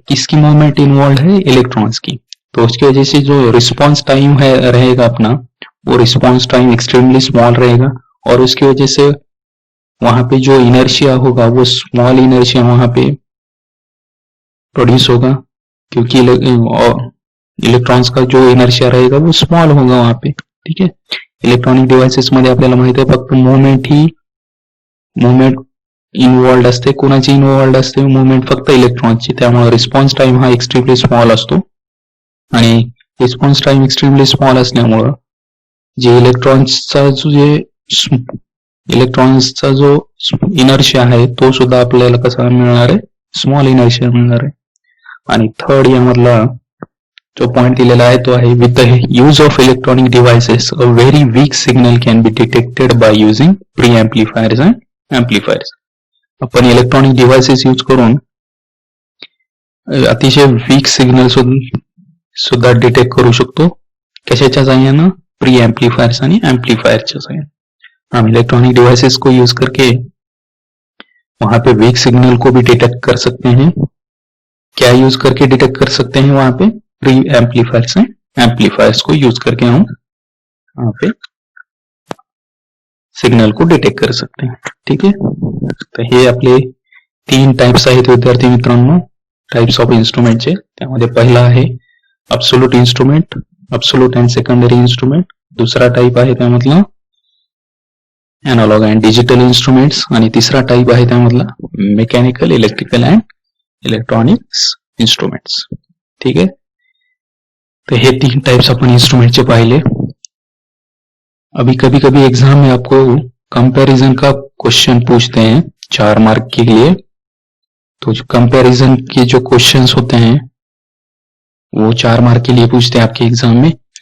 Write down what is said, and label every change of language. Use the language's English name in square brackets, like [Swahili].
[Hindi] किसकी movement involve है? Electrons की। तो उसकी वजह से जो रिस्पॉन्स टाइम है रहेगा अपना, वो रिस्पॉन्स टाइम एक्सट्रीमली स्मॉल रहेगा, और उसकी वजह से वहां पे जो इनर्शिया होगा वो स्मॉल इनर्शिया वहां पे प्रोड्यूस होगा, क्योंकि इलेक्ट्रॉन्स का जो इनर्शिया रहेगा वो स्मॉल होगा वहां पे। [Marathi] ठीक है, इलेक्ट्रॉनिक डिव्हाइसेस मध्ये आपल्याला माहिती आहे फक्त मूवमेंट इन्वॉल्व्ड असते। कोणाची इन्वॉल्व्ड असते? मूवमेंट फक्त इलेक्ट्रॉनची। त्यामुळे रिस्पॉन्स टाइम हा एक्स्ट्रीमली स्मॉल असतो, आणि रिस्पॉन्स टाइम एक्स्ट्रीमली स्मॉल असल्यामुळं जे इलेक्ट्रॉन्सचा जो इनर्शिया आहे तो सुद्धा आपल्याला कसा मिळणार आहे? स्मॉल इनर्शिया मिळणार आहे। आणि थर्ड यामधला जो पॉइंट दिलेला आहे तो आहे, [English] With the use of electronic devices a very weak signal can be detected by using preamplifiers and amplifiers. [Marathi] आपण इलेक्ट्रॉनिक डिव्हाइसेस यूज करून अतिशय वीक सिग्नल सुद्धा डिटेक्ट करू शकतो। कशाच्या साहाय्यानं? प्री एम्प्लीफायर्स आणि एम्प्लीफायरच्या साहाय्याने। [Hindi] हम इलेक्ट्रॉनिक डिवाइसेस को यूज करके वहां पे वीक सिग्नल को भी डिटेक्ट कर सकते हैं। क्या यूज करके डिटेक्ट कर सकते हैं? वहां पे प्री एम्प्लीफायर्स एंड एम्प्लीफायर्स को यूज करके हम वहां पे सिग्नल को डिटेक्ट कर सकते हैं। [Marathi] ठीक है, तर हे आपले 3 टाइप्स आहेत विद्यार्थी मित्रांनो, टाइप्स ऑफ इंस्ट्रूमेंटचे। त्यामध्ये पहिला आहे absolute instrument, absolute and secondary instrument. दुसरा टाइप आहे त्यामधला एनालॉग अँड डिजिटल इंस्ट्रूमेंट्स, आणि तिसरा टाइप आहे त्यामधला mechanical, electrical and electronics instruments. [Hindi] ठीक है, तो ये 3 टाइप्स अपन इंस्ट्रूमेंट से पहले। अभी कभी कभी एग्जाम में आपको कंपैरिजन का क्वेश्चन पूछते हैं 4 मार्क के लिए। तो जो कंपैरिजन के जो क्वेश्चंस होते हैं वो 4 मार्क के लिए पूछते हैं आपके एग्जाम में।